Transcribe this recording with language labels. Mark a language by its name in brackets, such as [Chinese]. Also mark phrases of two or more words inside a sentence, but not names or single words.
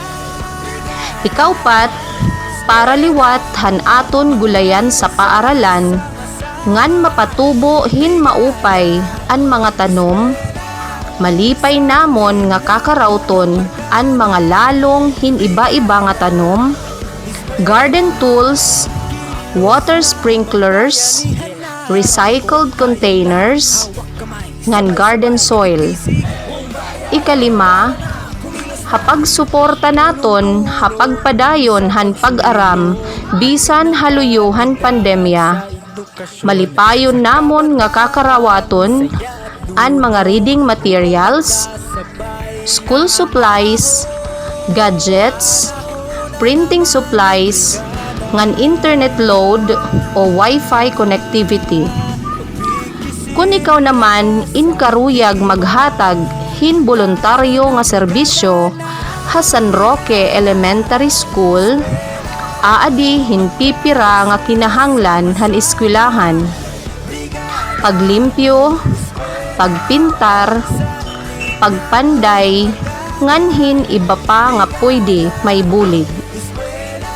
[Waray] Ikaupat, para liwat han aton gulayan sa paaralan, ngan mapatubo hin maupay an mga tanom, malipay namon nga kakarawton an mga lalong hin iba-iba nga tanom, [English] garden tools, water sprinklers, recycled containers, [Waray] ngan [English] garden soil. [Waray] Ikalima, hapag suporta naton hapag padayon han pag-aram bisan haluyuhan pandemya, malipayon namon nga kakarawaton an mga [English] reading materials, school supplies, gadgets, printing supplies, [Waray] ngan [English] internet load o wifi connectivity. [Waray] Kung ikaw naman inkaruyag maghatag hin voluntaryo nga serbisyo ha San Roque Elementary School, aadi hin pipira nga kinahanglan han eskwelahan: paglimpyo, pagpintar, pagpanday, ngan hin iba pa nga pwede may bulig.